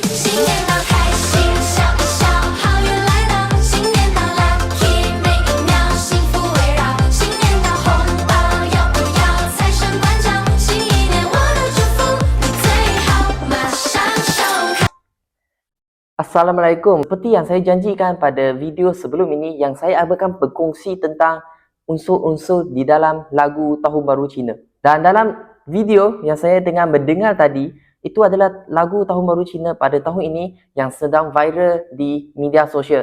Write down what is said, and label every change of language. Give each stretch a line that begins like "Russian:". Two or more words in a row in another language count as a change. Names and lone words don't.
Chinese: 新年到，开心笑一笑，好运来到，新年到，lucky 每一秒，幸福围绕，新年到，红包要不要？财神关照，新一年我的祝福你最好，马上收看。
Malay: Assalamualaikum. Seperti yang saya janjikan pada video sebelum ini, yang saya akan berkongsi tentang unsur-unsur di dalam lagu Tahun Baru Cina. Dan dalam video yang saya tengah mendengar tadi, itu adalah lagu Tahun Baru Cina pada tahun ini yang sedang viral di media sosial.